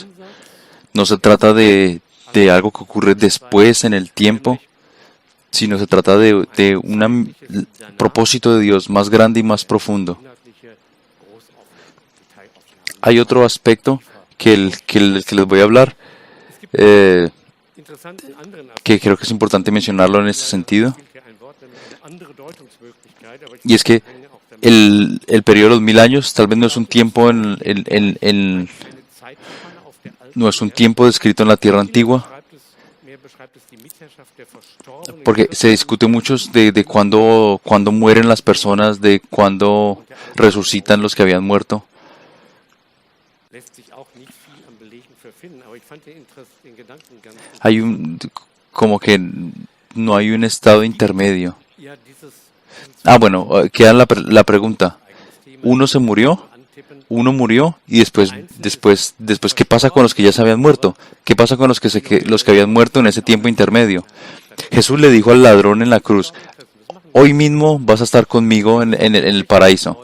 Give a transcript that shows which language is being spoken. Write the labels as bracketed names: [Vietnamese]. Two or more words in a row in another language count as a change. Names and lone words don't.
[Spanish] No se trata de algo que ocurre después en el tiempo, sino se trata de un propósito de Dios más grande y más profundo. [German] inhaltliche Großaufnahme, Detailaufnahme. [Spanish] Hay otro aspecto que les voy a hablar, [German] Interessanten anderen [Spanish] que creo que es importante mencionarlo en este sentido, [German] Aspekt hier ein Wort, nämlich eine andere Deutungsmöglichkeit, aber ich [Spanish] y es que [German] bringe auch damit [Spanish] el periodo de los 1000 años tal vez no es un tiempo [German] eine Zeitspanne auf der alten [Spanish] no es un [German] Erde. [Spanish] tiempo descrito en la tierra antigua, [German] Mehr beschreibt es die Mitherrschaft der Verstorbenen. [Spanish] porque se discute mucho de cuándo mueren las personas, de cuándo resucitan los que habían muerto. [German] Lässt sich auch nicht viel an Belegen für finden, aber ich fand den Gedanken ganz [Spanish] Hay como que no hay un estado intermedio. [German] Ja, dieses [Spanish] Bueno, queda la pregunta. [German] eigenes Thema. [Spanish] Uno se murió, uno murió y después, ¿qué pasa con los que ya se habían muerto? ¿Qué pasa con los que habían muerto en ese tiempo intermedio? Jesús le dijo al ladrón en la cruz, hoy mismo vas a estar conmigo en el paraíso.